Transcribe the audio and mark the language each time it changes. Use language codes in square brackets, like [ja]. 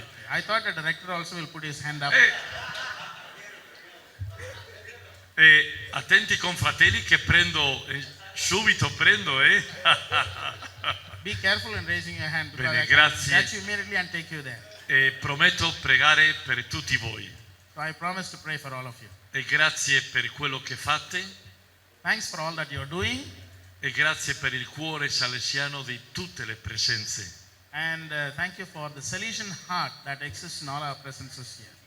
[en] I thought the director also will put his hand up. [it] Attenti confratelli che subito prendo. [en] Be careful in raising your hand because [it] Bene, [en] I can [it] grazie. [en] catch you immediately and take you there. [it] E prometto pregare per tutti voi. [en] So I promise to pray for all of you. [it] E grazie per quello che fate. [en] Thanks for all that you're doing. [it] E grazie per il cuore salesiano di tutte le presenze. [en] And thank you for the Salesian heart that exists in all our presences here.